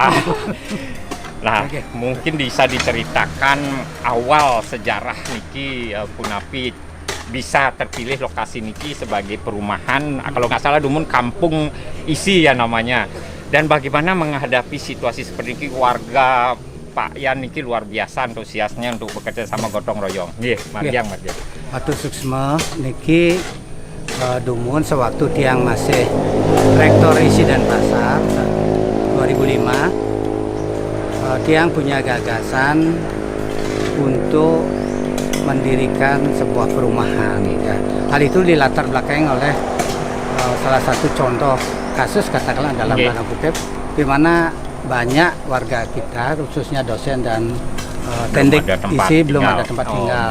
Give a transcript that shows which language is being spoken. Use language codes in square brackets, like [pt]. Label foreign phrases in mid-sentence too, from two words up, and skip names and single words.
[id] Nah, mungkin bisa diceritakan awal sejarah [ban] niki Punapi [id] bisa terpilih lokasi niki sebagai perumahan, kalau nggak salah Dumun Kampung Isi ya namanya. Dan bagaimana menghadapi situasi seperti ini, warga Pak Yan niki luar biasa antusiasnya untuk bekerja sama gotong royong. Mardiang. Waktu [ban] suksma niki Dumun [id] sewaktu tiang masih Rektor Isi Denpasar 2005. Tiang punya gagasan untuk mendirikan sebuah perumahan. Ya. Hal itu dilatar belakangi oleh salah satu contoh kasus katakanlah dalam tanda kutip, di mana banyak warga kita, khususnya dosen dan tendik isi belum ada tempat tinggal.